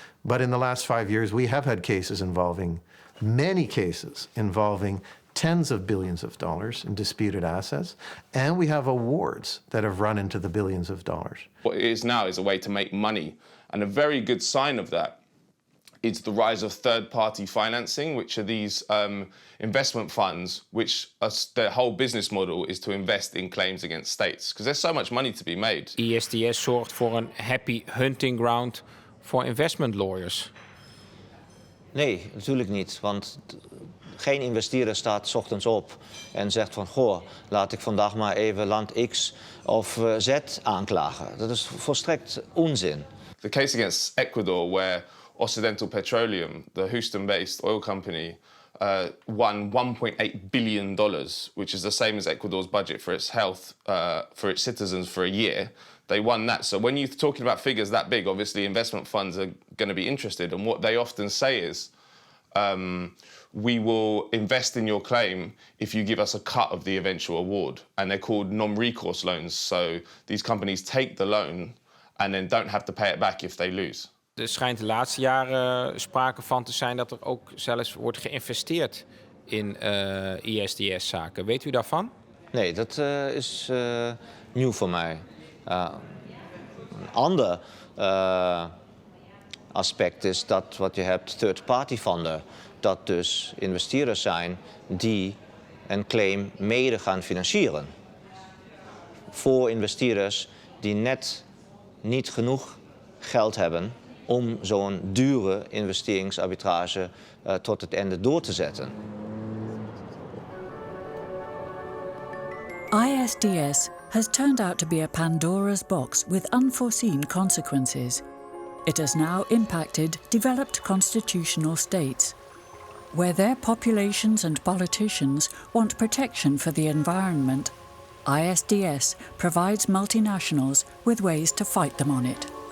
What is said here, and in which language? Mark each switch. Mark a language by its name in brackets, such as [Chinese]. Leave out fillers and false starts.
[English] But in the last 5 years, we have had cases involving many cases involving tens of billions of dollars in disputed assets, and we have awards that have run into the billions of dollars. What it is now is a way to make money, and a very good sign of that is the rise of third-party financing, which are these investment funds, which their whole business model is to invest in claims against states, because there's so much money to be made. [Dutch] ISDS zorgt voor een [English] happy hunting ground [Dutch] voor [English] investment lawyers. [Dutch] Nee, natuurlijk niet. Want geen investeerder staat 's ochtends op en zegt van, goh, laat ik vandaag maar even land X of Z aanklagen. Dat is volstrekt onzin. [English] The case against Ecuador, where Occidental Petroleum, the Houston-based oil company, won $1.8 billion, which is the same as Ecuador's budget for its health, for its citizens for a year. They won that. So when you're talking about figures that big, obviously investment funds are going to be interested. And what they often say is, we will invest in your claim if you give us a cut of the eventual award. And they're called non-recourse loans. So these companies take the loan and then don't have to pay it back if they lose. [Dutch] Er schijnt de laatste jaren sprake van te zijn dat er ook zelfs wordt geïnvesteerd in ISDS-zaken. Weet u daarvan? Nee, dat is nieuw voor mij. Een ander aspect is dat wat je hebt, third-party funder. Dat dus investeerders zijn die een claim mede gaan financieren. Voor investeerders die net niet genoeg geld hebben om zo'n dure investeringsarbitrage tot het einde door te zetten. [English] ISDS has turned out to be a Pandora's box with unforeseen consequences. It has now impacted developed constitutional states. Where their populations and politicians want protection for the environment, ISDS provides multinationals with ways to fight them on it.